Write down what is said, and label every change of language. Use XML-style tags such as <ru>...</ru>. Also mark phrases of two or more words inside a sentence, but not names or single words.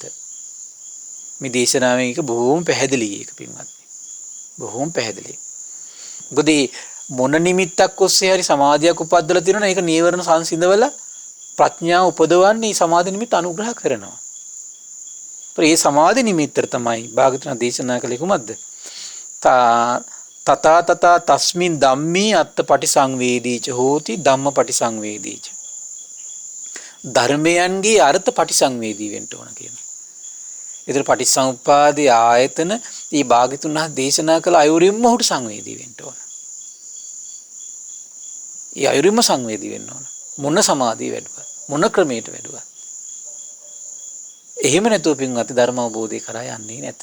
<si>මේ දේශනාවෙන් එක බොහොම පැහැදිලි එක පින්වත්නි. බොහොම පැහැදිලි. මොකද මොන නිමිත්තක් ඔස්සේ හරි සමාධියක් උපද්දලා තියෙනවා ඒක නීවරණ සංසිඳවල ප්‍රඥාව උපදවන්නේ සමාධි නිමිත්ත අනුග්‍රහ කරනවා. ඒ සමාධි නිමිත්තට තමයි භාගතුන් දේශනා කළේ කුමක්ද?</si> <pi>තථා තස්මින් ධම්මේ අත්ථ පටිසංවේදීච හෝති ධම්ම පටිසංවේදීච.</pi> <si>ධර්මයන්ගේ අර්ථ පටිසංවේදී වෙන්න ඕන කියනවා. ඒතර පටිච්චසමුප්පාදේ ආයතන මේ භාගතුන් වහන්සේ දේශනා කළ අයුරින්ම ඔහුට සංවේදී වෙන්න ඕන. ඒ අයුරින්ම සංවේදී වෙන්න ඕන. මොන සමාධිය වැඩුවත් මොන ක්‍රමයකට වැඩුවත්. එහෙම නැතුව පින්වත් ධර්ම අවබෝධය කරා යන්නේ නැත.</si>